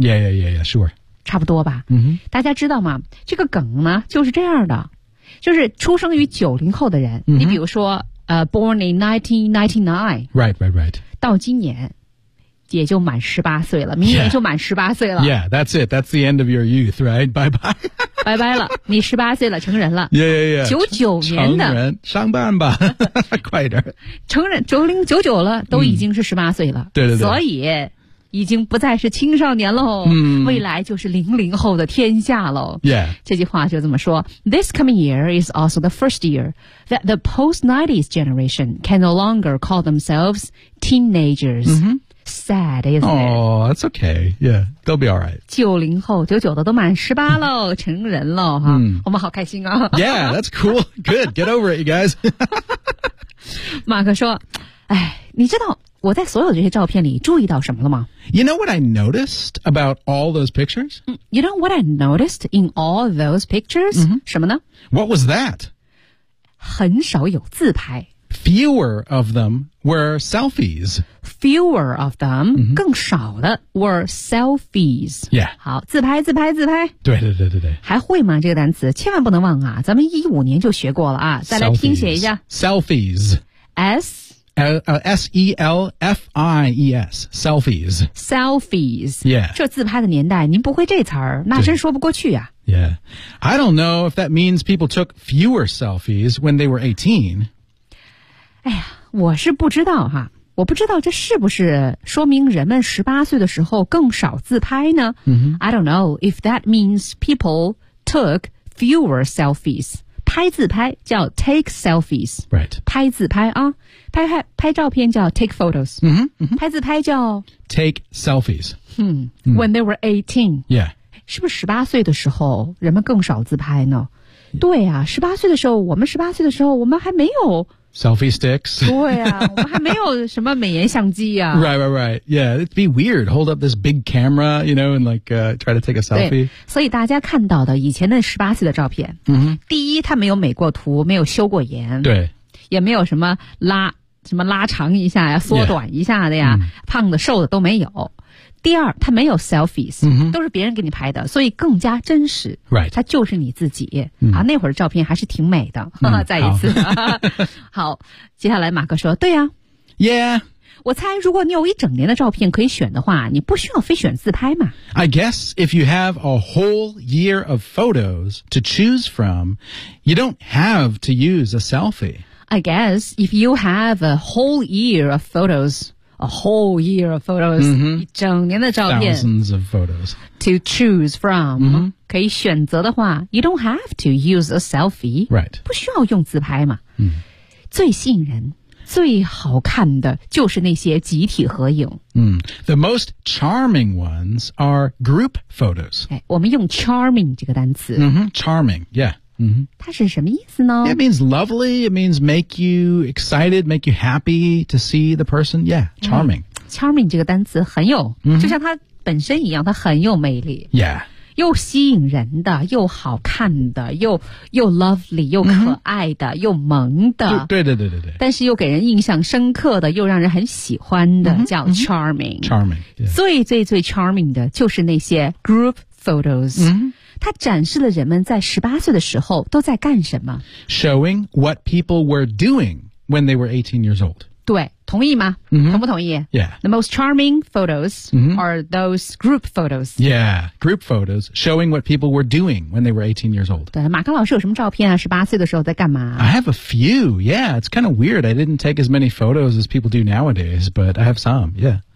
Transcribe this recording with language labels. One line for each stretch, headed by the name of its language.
English: yeah sure
Chinese: 差不多吧、 mm-hmm. 大家知道吗这个梗呢就是这样的就是出生于90后的人、 mm-hmm. 你比如说
English: born in 1999 right
Chinese: 到今年也就满18岁了明年就满18岁了
English: yeah that's it that's the end of your youth right bye bye
Chinese: 拜拜了你18岁了成人了
English: yeah
Chinese: 99年的成人上班吧快点成人99了都已经是18岁了、嗯、对对对所以已经不再是青少年了、 mm. 未来就是00后的天下了、
English: yeah.
Chinese: 这句话就这么说
English: This coming year is also the first year that the post-90s generation can no longer call themselves teenagers、 mm-hmm. Sad, isn't it? Oh, that's okay, yeah, they'll be alright
Chinese: 90后99的都满18了成人了哈、 mm. 我们好开心啊
English: Yeah, that's cool, good, get over it, you guys
Chinese: 马克说哎，你知道我在所有这些照片里注意到什么了吗
English: You know what I noticed about all those pictures? You know what I noticed in all those pictures?、 Mm-hmm.
Chinese: 什么呢
English: What was that?
Chinese: 很少有自拍。
English: Fewer of them were selfies. Fewer of them,、mm-hmm.
Chinese: 更少的
English: were selfies. Yeah.
Chinese: 好，自拍自拍自拍。对对对对对。还会吗这个单词千万不能忘啊，咱们15年就学过了啊，再来听写一下。
English: Selfies. S-E-L-F-I-E-S. Selfies. Selfies. Yeah.
Chinese: 这自拍的年代您不会这词儿那真说不过去啊。
English: Yeah. I don't know if that means people took fewer selfies when they were 18.
Chinese: 哎呀，我是不知道哈，我不知道这是不是说明人们18岁的时候更少自拍呢、 mm-hmm.
English: I don't know if that means people took fewer selfies.
Chinese: 拍自拍叫
English: take selfies. Right.
Chinese: 拍自拍啊，拍拍拍照片叫
English: take photos. Mm-hmm. Mm-hmm.
Chinese: 拍自拍叫
English: take selfies. Mm-hmm. When they were 18. Yeah.
Chinese: 是不是18岁的时候人们更少自拍呢？对啊，18岁的时候，我们18岁的时候，我们还没有
English: Selfie sticks.
Chinese: 对啊，我们还没有什么美颜相机啊。
English: Right, right, right. Yeah, it'd be weird. Hold up this big camera, you know, and like, try to take a selfie.
Chinese: 对，所以大家看到的以前的18岁的照片、 mm-hmm. 第一它没有美过图，没有修过颜。对。也没有什么拉长一下呀，缩短一下的呀、
English: yeah.
Chinese: 胖的瘦的都没有。第二它没有 selfies,、 mm-hmm. 都是别人给你拍的，所以更加真实。
English: Right.
Chinese: 它就是你自己。 Mm-hmm. 啊，那会儿的照片还是挺美的。 Mm-hmm. 再一次。好, 好，接下来马克说对啊。
English: Yeah.
Chinese: 我猜如果你有一整年的照片可以选的话你不需要非选自拍嘛。
English: I guess if you have a whole year of photos to choose from, you don't have to use a selfie. I guess if you have a whole year of photos,A whole year of photos,、 mm-hmm.
Chinese: 一整年的照片
English: Thousands of photos. To choose from,、 mm-hmm.
Chinese: 可以选择的话
English: you don't have to use a selfie. Right.
Chinese: 不需要用自拍嘛。嗯、mm.。最吸引人最好看的就是那些集体合影。
English: 嗯、mm. The most charming ones are group photos.、
Chinese: 哎、我们用 charming 这个单词。
English: 嗯、mm-hmm. Charming, yeah.、Mm-hmm.
Chinese: 它是什么意思呢
English: It means lovely, it means make you excited, make you happy to see the person. Yeah, charming.、
Chinese: Mm-hmm. Charming 这个单词很有、 mm-hmm. 就像它本身一样它很有魅力。
English: Yeah.
Chinese: 又吸引人的又好看的 又 lovely 又可爱的、 mm-hmm. 又萌的对对对对对但是又给人印象深刻的又让人很喜欢的、 mm-hmm. 叫 charming、
English: mm-hmm. charming、yeah.
Chinese: 最最最 charming 的就是那些
English: group photos、 mm-hmm.
Chinese: 它展示了人们在18岁的时候都在干什么
English: showing what people were doing when they were 18 years old
Chinese: 对同意吗、 mm-hmm. 同不同意
English: Yeah. The most charming photos、 mm-hmm. are those group photos. Yeah, group photos showing what people were doing when they were 18 years old.
Chinese: 对马克老师有什么照片啊18岁的时候在干嘛
English: I have a few, yeah. It's kind of weird. I didn't take as many photos as people do nowadays, but I have some, yeah.